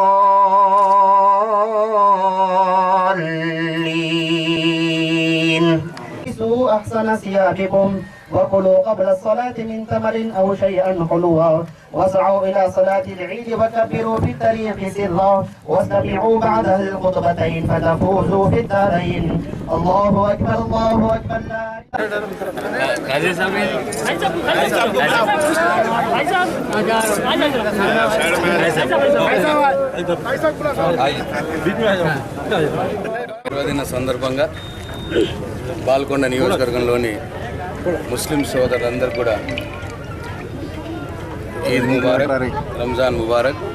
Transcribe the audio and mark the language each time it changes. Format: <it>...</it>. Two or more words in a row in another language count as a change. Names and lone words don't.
<ar>الضالين أحسن ثيابكم وكلوا قبل الصلاة من تمر أو شيئا حلوا واسعوا إلى صلاة العيد وكبروا في الطريق سرا واستمعوا بعدها الخطبتين فتفوزوا في الدارين. الله أكبر الله أكبر.</ar> <te>పర్వదిన సందర్భంగా బాల్కొండ నియోజకవర్గంలోని ముస్లిం సోదరులందరూ కూడా</te> <ar>عيد مبارك، رمضان مبارك.</ar>